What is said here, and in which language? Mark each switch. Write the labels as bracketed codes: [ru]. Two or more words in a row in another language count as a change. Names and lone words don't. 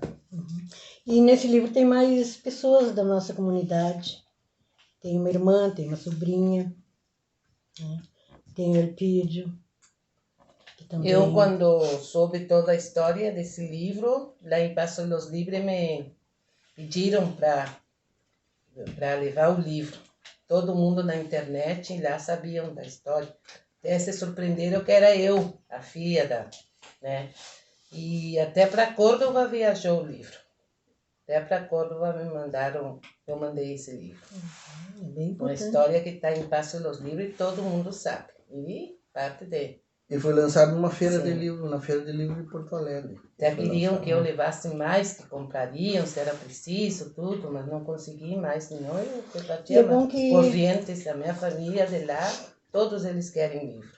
[pt] Uhum. E nesse livro tem mais pessoas da nossa comunidade. Tem uma irmã, tem uma sobrinha, né? Tem o Elpídio. Também... Eu, quando soube toda a história desse livro, lá em Passo de los Libres me pediram para levar o livro. Todo mundo na internet lá sabiam da história. Até se surpreenderam que era eu, a filha né? E até para Córdoba viajou o livro. Até para Córdoba eu mandei esse livro. É bem uma importante. história que está em Passo de los Libres e todo mundo sabe. E parte dele. E foi lançado numa feira Sim. de livro, na Feira de Livro de Porto Alegre. Até queriam que eu levasse mais, que comprariam, se era preciso, tudo, mas não consegui mais, senão eu batia correntes da minha família de lá, todos eles querem livro.